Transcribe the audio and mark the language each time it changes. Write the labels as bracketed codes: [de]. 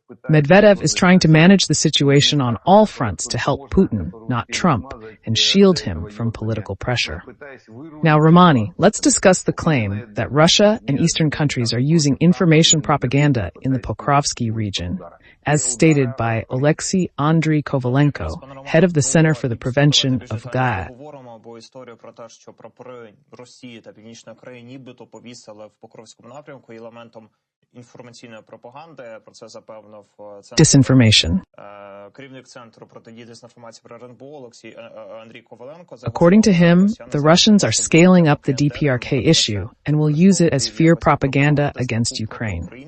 [en] Medvedev is trying to manage the situation on all fronts to help Putin, not Trump, and shield him from political pressure. Now, Romani, let's discuss the claim that Russia and Eastern countries are using information propaganda in the Pokrovsky region, as stated by Oleksiy Andriy Kovalenko, head of the Center for the Prevention of GAA. [uk] Або історію про те, що прапори Росії та Північної Кореї нібито повісили в Покровському напрямку елементом інформаційної пропаганди. Про це запевнив [en] Disinformation. [uk] керівник Центру протидії дезінформації про РНБО Олексій Андрій Коваленко. [en] According to him, the Russians are scaling up the DPRK issue and will use it as fear propaganda against Ukraine.